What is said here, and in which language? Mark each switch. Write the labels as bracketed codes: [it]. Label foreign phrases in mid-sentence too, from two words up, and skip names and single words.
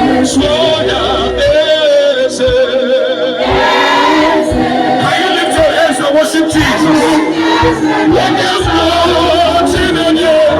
[ig] Sụọ ya, eze. [en] Can you lift your hands and worship Jesus? [ig] Onye mbụ Chineke.